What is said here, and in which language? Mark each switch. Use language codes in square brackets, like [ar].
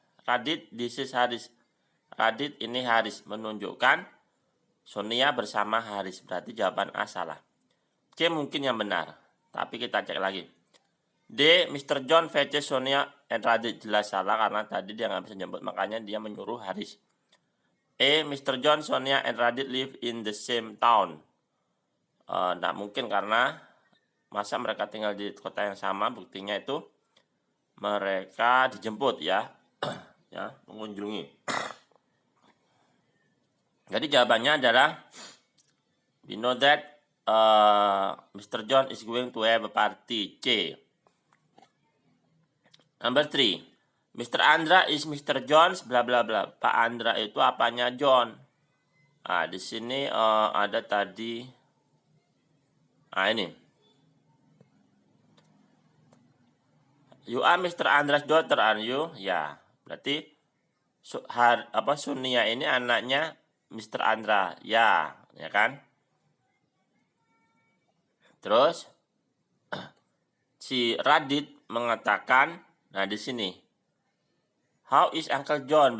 [id] Radit, [en] this is Haris. [id] Radit, ini Haris. Menunjukkan Sonia bersama Haris. Berarti jawaban A salah. C mungkin yang benar. Tapi kita cek lagi. D, Mr. [en] John fetches Sonia and Radit. [id] Jelas salah karena tadi dia nggak bisa jemput. Makanya dia menyuruh Haris. [en] E, Mr. John, Sonia, and Radit live in the same town. [id] Nggak mungkin karena masa mereka tinggal di kota yang sama. Buktinya itu mereka dijemput ya. Ya, mengunjungi. Jadi jawabannya adalah [en] we know that Mr. John is going to have a party. C. Number 3. Mr. Andra is Mr. John's bla bla bla. [id] Pak Andra itu apanya John? Nah, di sini ada tadi. Nah, ini. [en] You are Mr. Andra's daughter, are you? [id] Ya, berarti Sonia ini anaknya Mr. Andra. Ya kan? Terus si Radit mengatakan, nah di sini, [en] how is Uncle John?